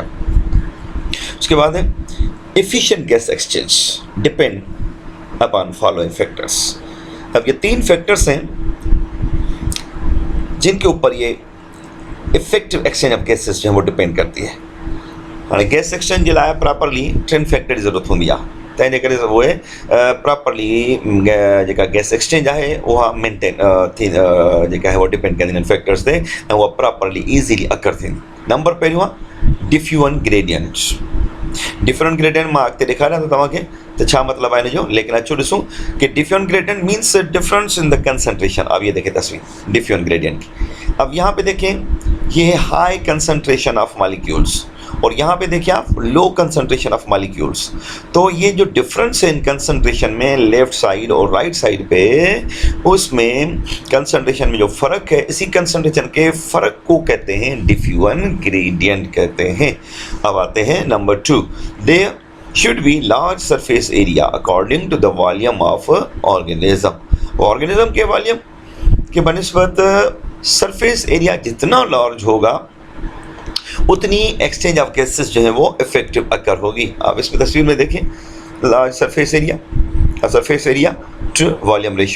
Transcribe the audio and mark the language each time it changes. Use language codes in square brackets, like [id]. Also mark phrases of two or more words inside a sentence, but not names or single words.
[hi] उसके बाद है [en] efficient gas exchange depend upon following factors. [hi] अब ये 3 फैक्टर्स हैं जिनके ऊपर ये [en] effective exchange of gases [hi] जो है वो डिपेंड करती है। [sd] हाँ, [en] gas exchange [sd] जे लाइ प्रॉपरली 3 फैक्टर जी ज़रूरत हूंदी आहे, तंहिंजे करे उहे प्रॉपरली जेका [en] gas exchange [sd] आहे उहा मेंटेन जेका आहे उहा डिपेंड कंदी आहिनि फैक्टर्स ते, ऐं उहा [en] properly easily occur [sd] थींदी। नंबर पहिरियों आहे [en] diffusion gradients. different gradient [sd] मां अॻिते ॾेखारियां थो तव्हांखे तो छा मतलब है इनजो, लेकिन अचो ॾिसूं कि [en] diffusion gradient means difference in the concentration. [hi] अब ये देखें तस्वीर [en] diffusion gradient [hi] की। अब यहाँ पे देखें ये है [en] high concentration of molecules [hi] और यहाँ पे देखिए आप [en] low concentration of molecules. [hi] तो ये जो डिफरेंस है [en] in concentration [hi] में [en] left side [hi] और [en] right side [hi] पे, उसमें कंसंट्रेशन में जो फ़र्क है, इसी कंसंट्रेशन के फ़र्क को कहते हैं [en] diffusion gradient [hi] कहते हैं। अब आते हैं नंबर 2, [en] they should be large surface area according to the volume of organism. [hi] ऑर्गेनिज्म के वॉल्यूम के बनिस्बत [en] surface area [hi] जितना लार्ज होगा उतनी [en] exchange of gases [hi] जो है वो [en] effective occur [hi] होगी। आप इसमें तस्वीर में देखें [en] large surface area to volume ratio.